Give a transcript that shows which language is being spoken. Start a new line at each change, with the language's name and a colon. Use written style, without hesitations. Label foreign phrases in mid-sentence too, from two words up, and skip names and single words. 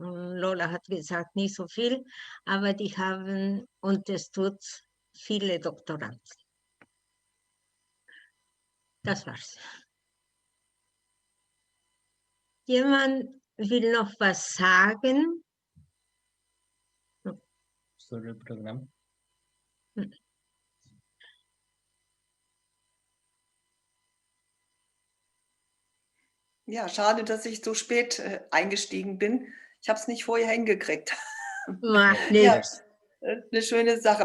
German: Und Lola hat gesagt, nicht so viel, aber die haben unterstützt viele Doktoranden. Das war's. Jemand will noch was sagen?
Spanish: Sobre el programa.
German: Ja, schade, dass ich so spät eingestiegen bin. Ich habe es nicht vorher hingekriegt. Macht Ja, nichts. eine schöne Sache.